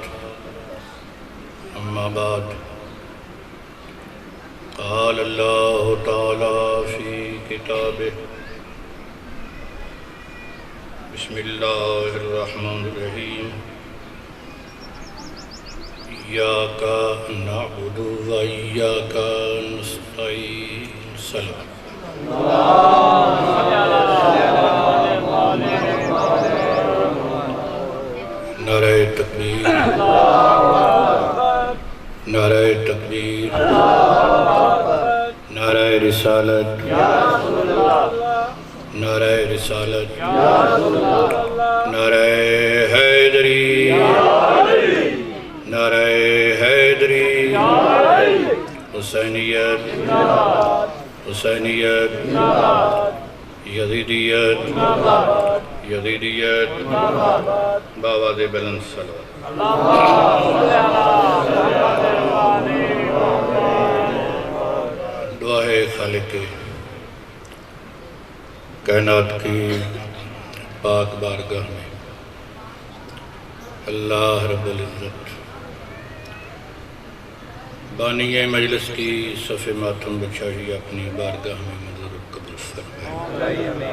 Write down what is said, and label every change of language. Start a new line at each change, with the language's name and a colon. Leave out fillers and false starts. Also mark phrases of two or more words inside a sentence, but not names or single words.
Arabic: أما بعد، قال الله تعالى في كتابه: بسم الله الرحمن الرحيم. إياك نعبد وإياك نستعين. سلام.
Urdu: نعرہ تکبیر، نعرہ تکبیر، نعرہ رسالت، نعرہ رسالت، نعرہ حیدری، نعرہ حیدری، حسینیت، حسینیت، یزیدیت، یزیدیت، بآواز بلند صلوات. دعا ہے خالق کائنات کی پاک بارگاہ میں اللہ رب العزت بانی مجلس کی صف ماتم بچھائی اپنی بارگاہ میں منظور قبول فرمائے.